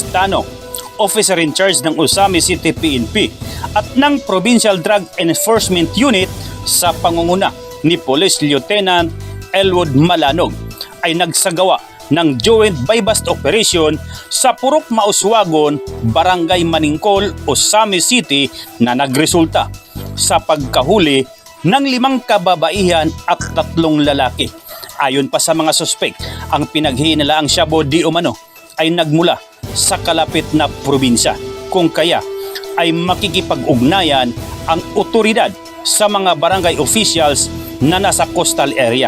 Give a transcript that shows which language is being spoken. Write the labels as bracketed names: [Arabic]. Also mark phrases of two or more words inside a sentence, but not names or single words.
[Filipino] Tano, [English] officer in charge [Filipino] ng Usami City PNP at ng Provincial Drug Enforcement Unit sa pangunguna ni Police Lieutenant Elwood Malanog ay nagsagawa ng [English] joint buy-bust operation [Filipino] sa Purok Mauswagon, Barangay Maningkol, Usami City na nagresulta sa pagkahuli ng 5 kababaihan at 3 lalaki. Ayon pa sa mga suspek, ang pinaghinalaang shabu di umano ay nagmula sa kalapit na probinsya, kung kaya ay makikipag-ugnayan ang otoridad sa mga barangay officials na nasa [English] coastal area.